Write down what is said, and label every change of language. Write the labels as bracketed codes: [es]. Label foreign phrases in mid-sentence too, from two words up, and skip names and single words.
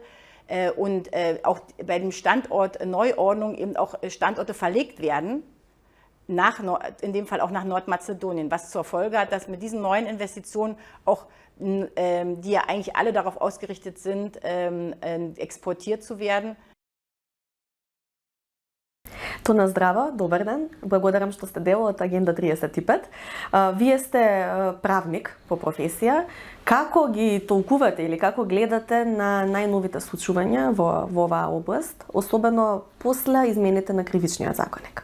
[de] Und auch bei dem Standort Neuordnung eben auch Standorte verlegt werden, in dem Fall auch nach Nordmazedonien, was zur Folge hat, dass mit diesen neuen Investitionen auch, die ja eigentlich alle darauf ausgerichtet sind, exportiert zu werden. [mk] Тона здраво, добар ден. Благодарам што сте дел од Агенда 35. Вие сте правник по професија. Како ги толкувате или како гледате на најновите случувања во оваа област, особено после измените на кривичниот законник?